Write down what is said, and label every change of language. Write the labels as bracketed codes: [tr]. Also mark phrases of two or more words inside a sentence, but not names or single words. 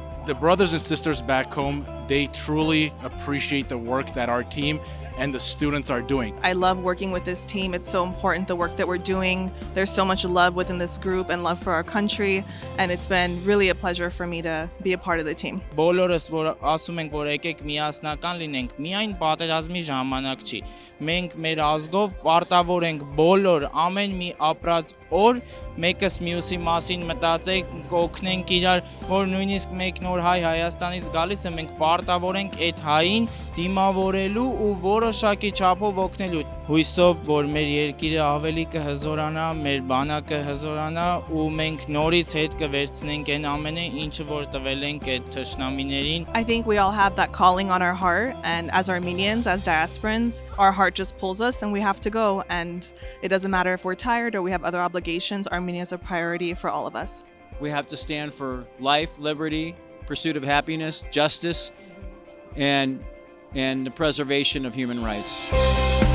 [en] The brothers and sisters back home, they truly appreciate the work that our team and the students are doing. I love working with this team. It's so important, the work that we're doing. There's so much love within this group and love for our country, and it's been really a pleasure for me to be a part of the team. [hy] Բոլորս որ ասում ենք որ եկեք միասնական լինենք, միայն պատերազմի ժամանակ չի։ Մենք մեր ազգով պարտավոր ենք բոլոր ամեն մի ապրած օր մեկս մյուսի մասին մտածենք, կօգնենք իրար, որ նույնիսկ մեկ նոր հայ Հայաստանից գալիս է, մենք պարտավոր ենք այդ հային դիմավորելու ու որոշակի չափով օգնելու։ Հույսով որ մեր երկիրը ավելի կհզորանա, մեր բանակը հզորանա ու մենք նորից հետ կվերցնենք այն ամենը, ինչը որ տվել ենք այդ թշնամիներին։ [en] I think we all have that calling on our heart, and as Armenians, as diasporans, our heart just pulls us and we have to go, and it doesn't matter if we're tired or we have other obligations. Armenia is a priority for all of us. We have to stand for life, liberty, pursuit of happiness, justice, and the preservation of human rights.